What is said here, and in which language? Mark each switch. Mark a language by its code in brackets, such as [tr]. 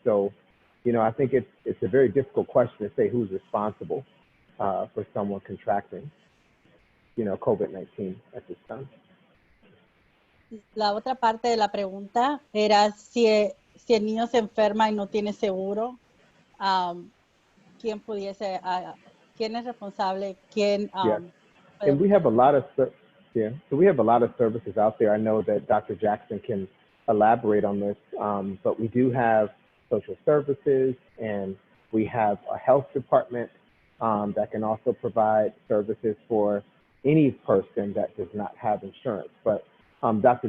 [en] So, I think it's a very difficult question to say who's responsible for someone contracting, COVID-19 at this time. [es] La otra parte de la pregunta era si el niño se enferma y no tiene seguro, ¿quién es responsable? [en] Yeah. And we have a lot of services out there. I know that Dr. Jackson can elaborate on this, but we do have social services, and we have a health department that can also provide services for any person that does not have insurance. But Dr.